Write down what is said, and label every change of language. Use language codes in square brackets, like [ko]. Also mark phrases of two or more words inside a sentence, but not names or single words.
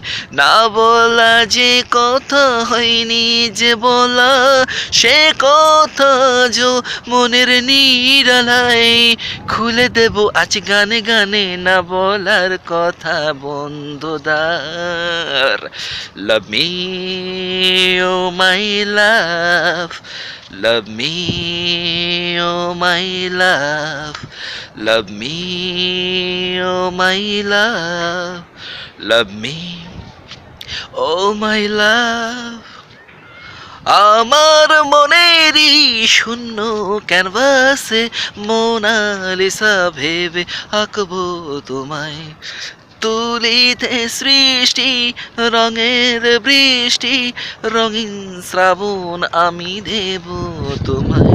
[bn] না বলা যে কথা হয়নি যে বলা, সে কথা মনের নিরালায়। খুলে দেব আজ গানে গানে না বলার কথা বন্ধুদার। [en] love me, oh my love, love me, oh my love, love me, oh my love, love me, oh my love. [bn] আমার মনেরই শূন্য ক্যানভাসে মোনালিসা ভেবে আঁকবো তোমায়, তুলিতে সৃষ্টি রঙের বৃষ্টি, রঙিন শ্রাবণ আমি দেব তোমায়।